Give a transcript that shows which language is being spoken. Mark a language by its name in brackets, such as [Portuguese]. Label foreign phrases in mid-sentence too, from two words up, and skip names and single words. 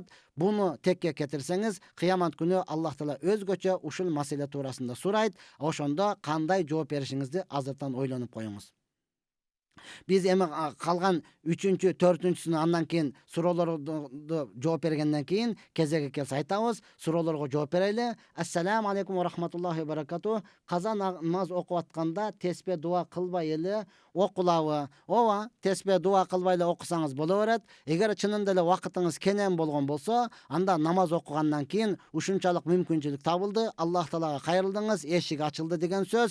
[Kyrgyz] Буну текке кетирсеңиз, кыямат күнү Аллах Таала өзгөчө ушул маселе туурасында сурайт. Ошондо кандай жооп беришиңизди азыртан ойлонуп коюңуз. Biz эми калган 3-чү, 4-чүсүнө андан кийин суроолорду жооп бергенден кийин кезеги келсе айтабыз. Суроолорго жооп берели. [Arabic] السلام عليكم و رحمة الله و بركاته. [Kyrgyz] Каза намаз окуп атканда теспе дуа кылбай эле окулабы? Ооба, теспе дуа кылбай эле окусаңыз боло берет. Эгер чынында эле убакытыңыз кенен болгон болсо, анда намаз окугандан кийин ушунчалык мүмкүнчүлүк табылды, Аллах Таалага кайрылдыңыз, эшик ачылды деген сөз.